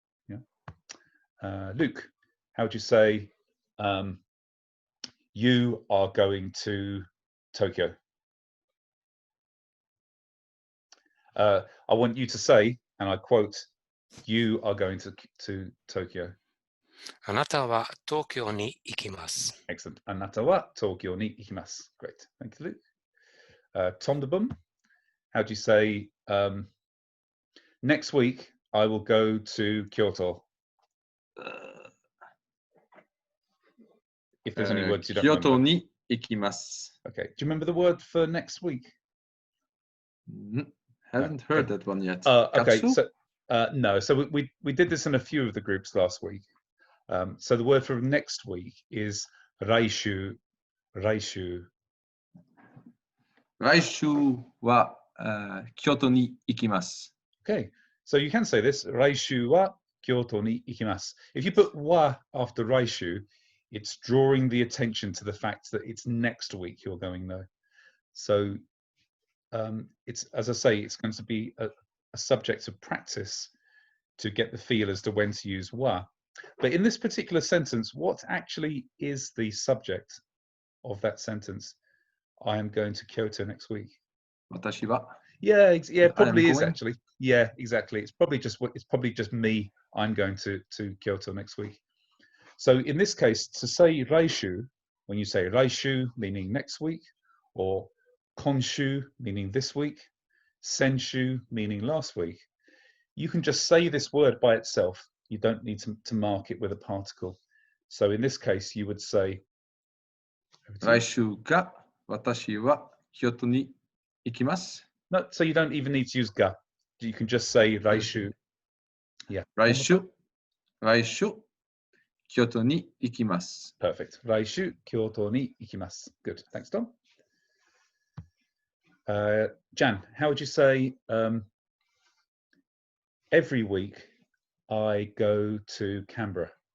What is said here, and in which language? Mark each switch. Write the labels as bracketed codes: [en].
[en] Yeah. Luke, how would you say you are going to Tokyo? I want you to say, and I quote, you are going to Tokyo. [ja] あなたは東京に行きます。 [en] Excellent. [ja] あなたは東京に行きます. [en] Great. Thank you, Luke. Tom the Bum, how do you say, next week I will go to Kyoto? If there's any words you don't remember. [ja] 京都に行きます。 [en] Okay. Do you remember the word for next week? Haven't heard that one yet. Okay. [ja] Katsu? [en] So no. So we did this in a few of the groups last week. So the word for next week is raishu. [ja] Raishu. 来週は、京都に行きます。 [en] Okay. So you can say this. [ja] Raishu wa Kyoto ni ikimasu. [en] If you put wa after raishu, it's drawing the attention to the fact that it's next week you're going there. So it's, as I say, it's going to be a subject of practice to get the feel as to when to use wa. But in this particular sentence, what actually is the subject of that sentence? I am going to Kyoto next week. [ja] 私は [en] Yeah, yeah, I probably am is going. actually. Yeah, exactly. It's probably just me. I'm going to Kyoto next week. So in this case, to say raishu, when you say raishu, meaning next week, or konshu, meaning this week, senshu, meaning last week, you can just say this word by itself. You don't need to mark it with a particle. So in this case, you would say, [ja] 来週が私は京都に行きます。 [en] no, so you don't even need to use ga. You can just say raishu. Yeah. [ja] 来週京都に行きます。 [en] Perfect. [ja] Raishu Kyoto ni ikimasu. [en] Good. Thanks, Tom. Jan, how would you say every week I go to Canberra?